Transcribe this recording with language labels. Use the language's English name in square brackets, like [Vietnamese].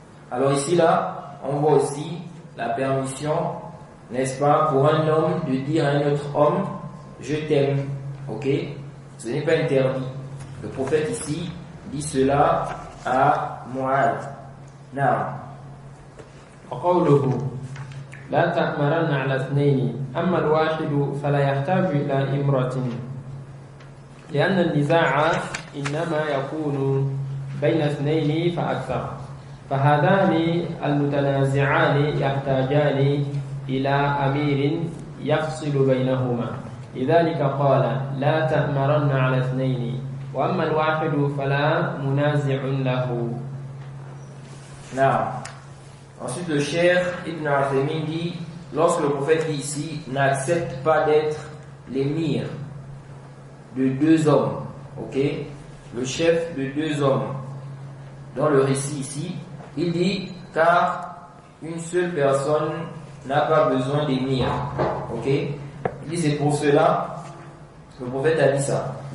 [French] Alors ici, là, on voit aussi la permission, n'est-ce pas, pour un homme de dire à un autre homme, je t'aime. Ok? Ce n'est pas interdit. Le prophète ici dit cela à Mu'adh. [Arabic] وقوله لا تأمرن على اثنين أما الواحد فلا يحتاج إلى إمرة لأن النزاع إنما يكون بين اثنين فأكثر فهذان المتنازعان يحتاجان إلى أمير يفصل بينهما لذلك قال لا تأمرن على اثنين وأما الواحد فلا منازع له. [French] Ensuite le cheikh Ibn Uthaymin dit, lorsque le prophète dit ici n'accepte pas d'être l'émir de deux hommes, ok, le chef de deux hommes, dans le récit ici, il dit car une seule personne n'a pas besoin d'émir, ok, il dit c'est pour cela que le prophète a dit ça.